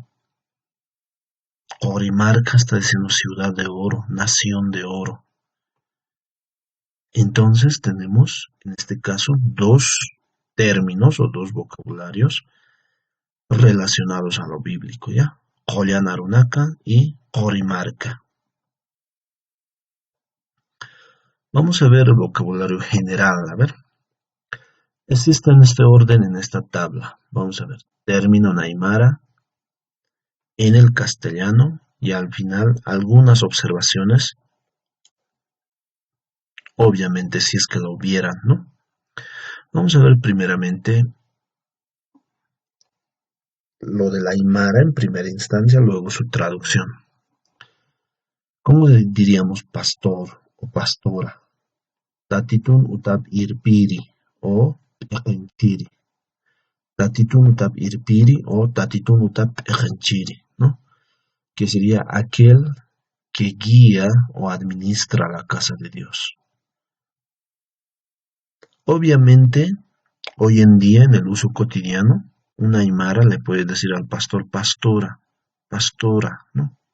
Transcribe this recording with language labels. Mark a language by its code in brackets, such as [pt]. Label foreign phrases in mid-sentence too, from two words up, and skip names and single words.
[es] Jorimarca está diciendo ciudad de oro, nación de oro. Entonces tenemos, en este caso, dos términos o dos vocabularios relacionados a lo bíblico, ¿ya? [ay] Kollan arunaka y Jorimarca. [es] Vamos a ver el vocabulario general, a ver. Existe en este orden, en esta tabla. Vamos a ver. Término en aymara, en el castellano, y al final algunas observaciones. Obviamente si es que lo hubieran, ¿no? Vamos a ver primeramente lo de la aymara en primera instancia, luego su traducción. ¿Cómo diríamos pastor o pastora? [ay] Tatitun utap irpiri o ejenchiri. Tatitun utap irpiri o tatitun utap ejenchiri, [es] ¿no? Que sería aquel que guía o administra la casa de Dios. Obviamente, hoy en día en el uso cotidiano, una aymara le puede decir al pastor pastora, pastora, ¿no?